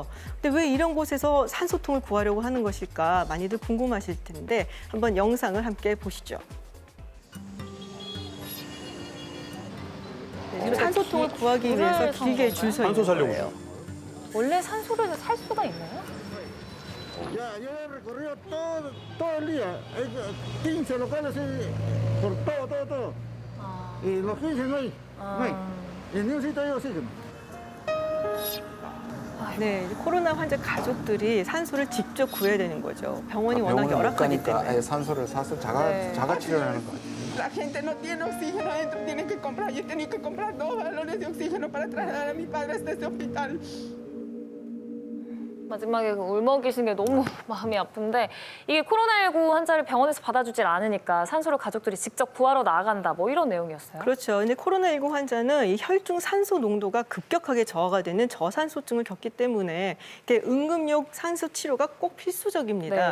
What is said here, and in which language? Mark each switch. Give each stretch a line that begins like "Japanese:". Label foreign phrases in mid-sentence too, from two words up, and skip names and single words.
Korean: 근데 왜 이런 곳에서 산소통을 구하려고 하는 것일까 많이들 궁금하실 텐데 한번 영상을 함께 보시죠. 네, 지금 산소통을 구하기 위해서 길게 줄 서 있는 거예요. 원래 산소를 살 수가 있나요?
Spanish: Ya, yo recorrí todo el día, 15 locales por todo. Y los 15 no hay. Y ni un sitio hay oxígeno.
Korean: 네, 코로나 환자 가족들이 산소를 직접 구해야 되는 거죠. 병원이 워낙 열악하기 때문에. 아예 산소를 사서 자가 치료를 하는 거 같아요.
Spanish: La gente no tiene oxígeno adentro, tienen que comprar. Yo he tenido que comprar 2 balones de oxígeno para trasladar a mi padre hasta este hospital.
Korean: 마지막에 그 울먹이신 게 너무 마음이 아픈데 이게 코로나19 환자를 병원에서 받아주질 않으니까 산소를 가족들이 직접 구하러 나간다 뭐 이런 내용이었어요. 그렇죠. 근데 코로나19 환자는 이 혈중 산소 농도가 급격하게 저하가 되는 저산소증을 겪기 때문에 응급용 산소 치료가 꼭 필수적입니다.